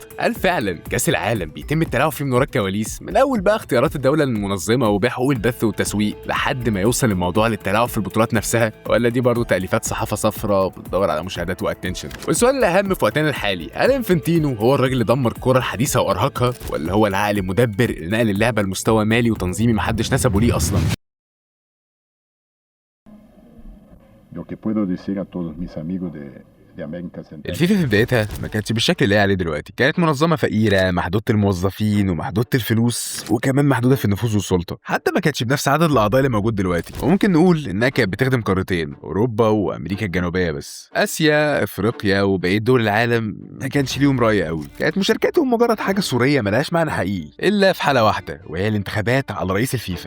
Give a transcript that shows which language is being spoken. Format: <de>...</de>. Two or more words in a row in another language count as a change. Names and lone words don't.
<ar>هل فعلا كاس العالم بيتم التلاعب فيه من وراء الكواليس، من اول بقى اختيارات الدوله المنظمه وبيع حقوق البث والتسويق لحد ما يوصل الموضوع للتلاعب في البطولات نفسها، ولا دي برضه تاليفات صحافه صفراء بتدور على مشاهدات واتنشن؟ والسؤال الاهم في وقتنا الحالي، هل انفنتينو هو الراجل اللي دمر الكره الحديثه وارهقها، ولا هو العقل المدبر اللي نقل اللعبه لمستوى مالي وتنظيمي محدش نسبه ليه اصلا؟</ar> <es>Lo que puedo decir a todos mis amigos de América Central.</es> <ar>الفيفا في بدايتها ما كانتش بالشكل اللي هي عليه دلوقتي، كانت منظمه فقيره محدوده الموظفين ومحدوده الفلوس وكمان محدوده في النفوذ والسلطه، حتى ما كانتش بنفس عدد الاعضاء اللي موجود دلوقتي. وممكن نقول انها كانت بتخدم قارتين، اوروبا وامريكا الجنوبيه بس. اسيا افريقيا وبقيه دول العالم ما كانش ليهم راي قوي، كانت مشاركتهم مجرد حاجه صوريه ملهاش معنى حقيقي، الا في حاله واحده وهي الانتخابات على رئيس الفيفا.</ar>